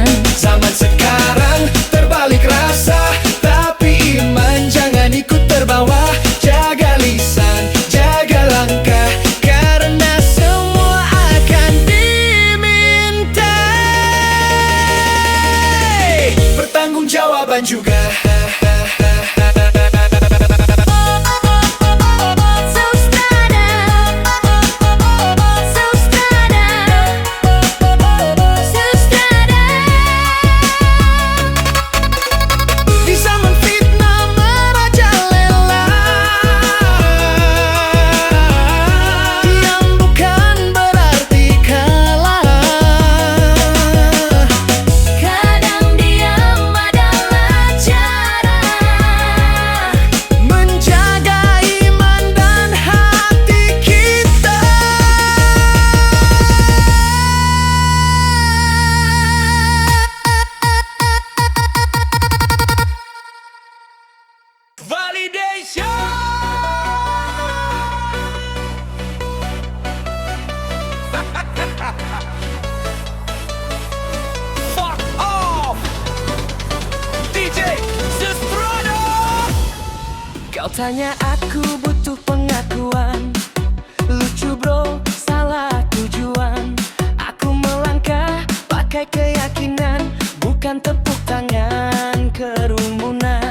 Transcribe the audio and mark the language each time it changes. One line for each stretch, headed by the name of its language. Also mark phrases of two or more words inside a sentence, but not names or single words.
Indonesian: Zaman sekarang terbalik rasa, tapi iman jangan ikut terbawa. Jaga lisan, jaga langkah, karena semua akan dimintai pertanggungjawaban juga. So Strada, so Strada, so Strada. Di zaman fitnah merajalela, diam bukan berarti kalah. Kadang diam adalah cara Menjaga iman dan hati kita. Validation.
English: Fuck off.
Indonesian: DJ Strada. Kau tanya aku butuh pengakuan, lucu bro, salah tujuan. Aku melangkah pakai keyakinan, bukan tepuk tangan kerumunan.